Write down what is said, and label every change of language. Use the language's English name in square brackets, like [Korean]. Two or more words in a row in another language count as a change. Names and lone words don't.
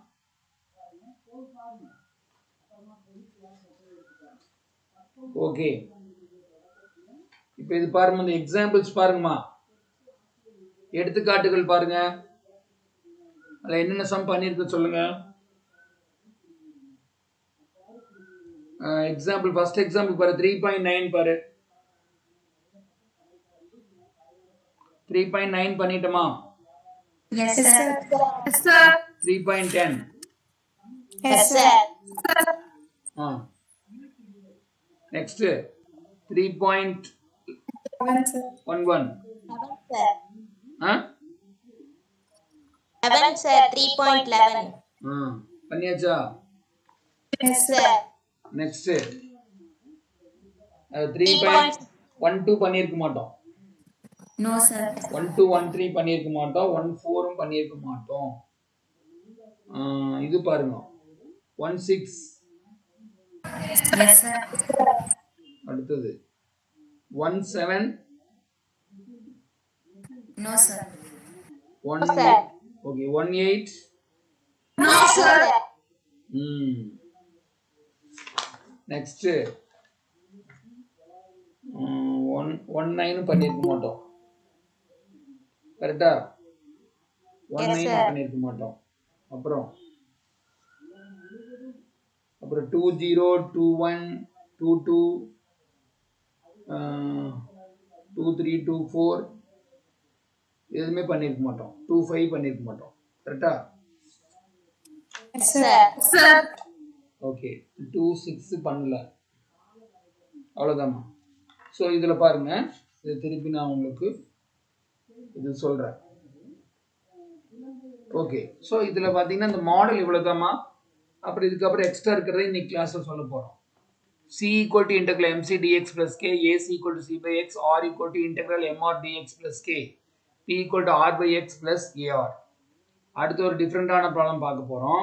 [Tamil] ஓகே, இப்போ இது பாருங்க, இந்த எக்ஸாம்பிள்ஸ் பாருங்கம்மா, எடுத்துக்காட்டுகள் பாருங்க. அதில் என்னென்ன சம் பண்ணியிருக்கு சொல்லுங்க. [English] example first example [Tamil] பாரு, 3.9 பாரு. 3.9 பண்ணிட்டோமா? [English] Yes, sir. Yes, sir. 3.10. Yes, sir. Next 3.11. sir. ஆ 11 sir. 3.11. [Tamil] ஆ பண்ணியாச்சா? [English] Yes sir. [Tamil] நெக்ஸ்ட் 3.12 பண்ணியிருக்க மாட்டோம். [English] No sir. [Tamil] 1213 பண்ணியிருக்க மாட்டோம். 14 பண்ணியிருக்க மாட்டோம். இது பாருங்க 16 [English] Yes sir. [Tamil] அடுத்தது 17 [English] No sir. [Tamil] 18 ஓகே 18 [English] No sir. [Tamil] நெக்ஸ்ட் 19 பண்ணியிருக்க மாட்டோம். கரெக்டா? 19 [English] sir. [Tamil] பண்ணியிருக்க மாட்டோம். அப்புறம் 20 21 22 23 24 எதுவுமே பண்ணியிருக்க மாட்டோம். 25 பண்ணியிருக்க மாட்டோம். கரெக்டா? [English] Yes sir. Sir. [Tamil] ஓகே 26 பண்ணல. அவ்வளோதாம்மா. ஸோ இதில் பாருங்க, இதை திருப்பி நான் உங்களுக்கு இது சொல்கிறேன். [English] okay, so [Tamil] இதில் பார்த்தீங்கன்னா இந்த மாடல் இவ்வளோதாம்மா. அப்புறம் இதுக்கப்புறம் எக்ஸ்ட்ரா இருக்கிறத இன்னைக்கு கிளாஸில் சொல்ல போகிறோம். [English] C equal to integral MC dx plus K, AC equal to C by X, R equal to integral MR dx plus K, P equal to R by X plus AR. [Tamil] அடுத்து ஒரு [English] different problem [Tamil] பார்க்க போகிறோம்.